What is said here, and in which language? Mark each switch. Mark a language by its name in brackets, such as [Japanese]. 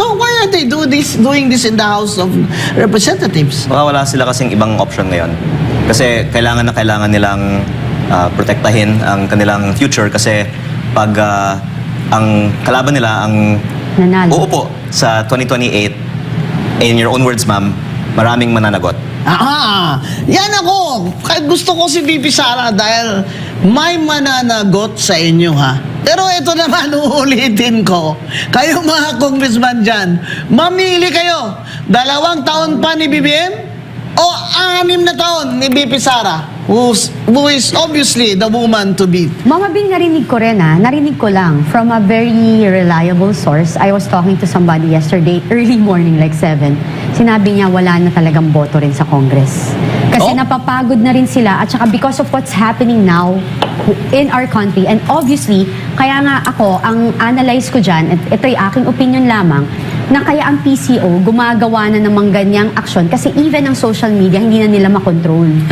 [English] So why are they doing this in the House of Representatives? [Filipino] Baka wala sila kasing ibang option ngayon. Kasi kailangan na kailangan nilang protektahin ang kanilang future kasi pag ang kalaban nila ang Nanalo. uupo sa 2028, [English] in your own words, [Filipino] ma'am, maraming mananagot. Yan ako. Gusto ko si VP Sara dahil may mananagot sa inyo, ha. Pero ito naman, uulitin ko. Kayo mga congressman dyan, mamili kayo. 2 taon pa ni BBM o 6 na taon ni VP Sara, [English] who is obviously the woman to beat. [Filipino] Mama Bing, narinig ko rin narinig ko lang [English] from a very reliable source. I was talking to somebody yesterday, early morning, like 7. [Filipino] Sinabi niya wala na talagang boto rin sa Congress. Kasi napapagod na rin sila at saka [English] because of what's happening now in our country. And obviously, [Filipino] kaya nga ako, ang analyze ko dyan, at ito'y aking opinion lamang, na kaya ang PCO gumagawa na namang ganyang aksyon kasi even ang social media hindi na nila makontrol.